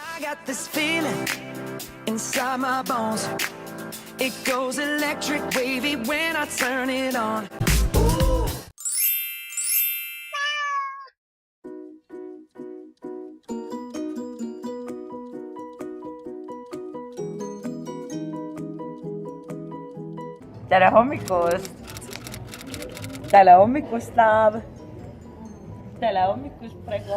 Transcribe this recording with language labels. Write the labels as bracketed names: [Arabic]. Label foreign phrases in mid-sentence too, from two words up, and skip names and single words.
[English] got this feeling inside my bones. It goes electric wavy when I turn it on. Ooh. [Estonian] Tere hommikust! Tere hommikust, Laav! Tere hommikust, Prego!